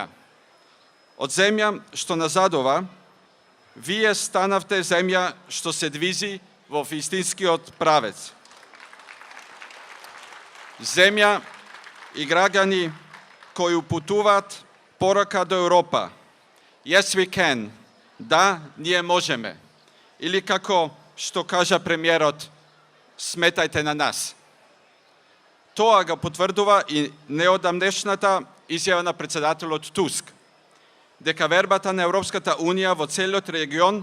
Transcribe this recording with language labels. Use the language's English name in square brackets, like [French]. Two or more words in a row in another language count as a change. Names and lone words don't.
[Macedonian] Од земја што назадува, вие станавте земја што се двизи во вистинскиот правец. Земја и граѓани кои упутуваат порака до Европа. [English] Yes, we can. [Macedonian] Да, ние можеме. Или како што кажа премиерот, сметајте на нас. Тоа го потврдува и неодамнешната изјава на председателот Туск, дека вербата на Европската унија во целиот регион